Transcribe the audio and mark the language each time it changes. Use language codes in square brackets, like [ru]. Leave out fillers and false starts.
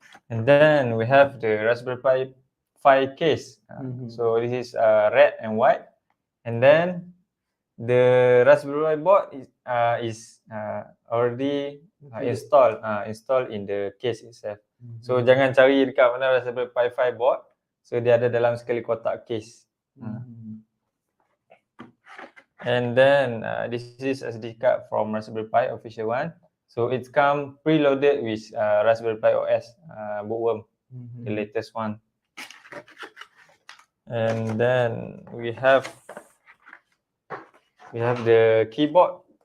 [en] And then we have the Raspberry Pi 5 case. So this is red and white. And then the Raspberry Pi board is already installed in the case itself. [ms] So jangan cari dekat mana Raspberry Pi 5 board. So dia ada dalam sekali kotak case. [en] And then this is SD card from Raspberry Pi official one. So it's come preloaded with Raspberry Pi OS bookworm, the latest one. And then we have the keyboard.